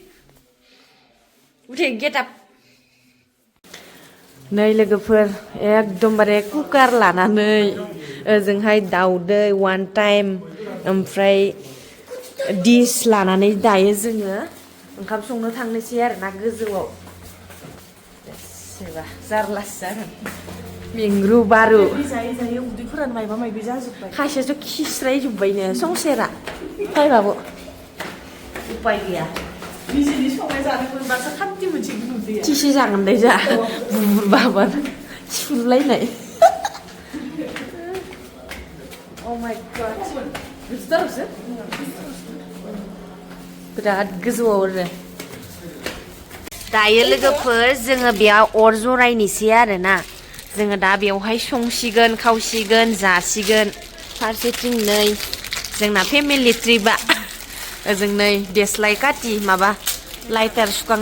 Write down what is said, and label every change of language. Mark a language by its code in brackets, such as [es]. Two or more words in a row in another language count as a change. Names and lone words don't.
[en] get up [brx] नै लोगोफोर एकदमबारे कुकार लानानै ओजोंहाय दाउदै 1 टाइम ओमफ्राय दिस लानानै दायो जोङो ओंखाम संनो थांनोसै आरो ना गोजौआव सोरबा जारलासो जागोन मिंरु बारु जायै जायै उदैफोरानो मायबा मायबि जाजोब्बाय खायसेयाथ' खिस्रायजोब्बायनो संसेरा फायबाबो उपाय गैया निजेनि संनाय जानो मोनबासो खान्थि मोनसिगोन उदैया थिसे जागोन दे जा बुरबाबा सुरलायनाय [en] Oh my god [brx] गोजौथारसो बिराद गोजौआव आरो दायो लोगोफोर जोङो बेयाव अर जरायनोसै आरोना जोङो दा बेवहाय संसिगोन खावसिगोन जासिगोन फारसेथिं नै जोंना फेमिलि ट्रिपआ ओजों नै देस्लाय काटि माबा लाइटार सुखांनो